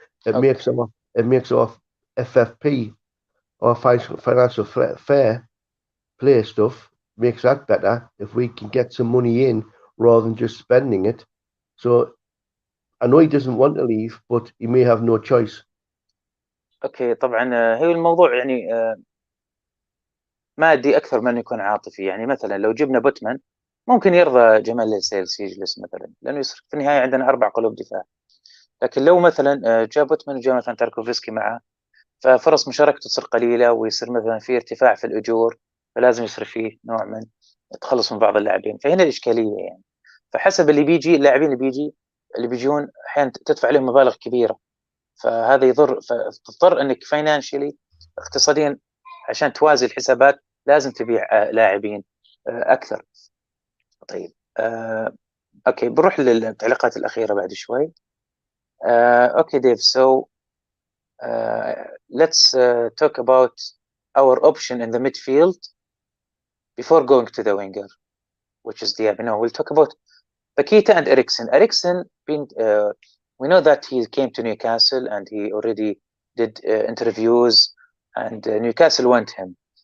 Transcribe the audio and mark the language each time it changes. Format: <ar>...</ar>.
<en>It makes our FFP, or financial fair play stuff, makes that better if we can get some money in rather than just spending it. So I know he doesn't want to leave, but he may have no choice.</en> <ar>اوكي طبعا هي الموضوع يعني مادي اكثر من يكون عاطفي. يعني مثلا لو جبنا بوتمان ممكن يرضى جمال لاسيلس يجلس مثلا، لانه يصرف في النهايه عندنا 4 قلوب دفاع. لكن لو مثلا جاء بوتمان وجاء مثلا تاركوفسكي معه، ففرص مشاركته تصير قليله ويصير مثلا في ارتفاع في الاجور، فلازم يصرف فيه نوع من التخلص من بعض اللاعبين. فهنا الاشكاليه يعني. فحسب اللي بيجي، اللاعبين اللي بيجون احيانا تدفع لهم مبالغ كبيره، فهذا يضر. فتضطر انك فاينانشلي اقتصاديا عشان توازي الحسابات لازم تبيع لاعبين اكثر. طيب اوكي بنروح للتعليقات الاخيره بعد شوي. اوكي ديف،</ar> <en>so let's talk about our option in the midfield before going to the winger, which is Diab. No, we'll talk about Paquita and Eriksen. Eriksen we know that he came to Newcastle and he already did interviews, and Newcastle want him.</en>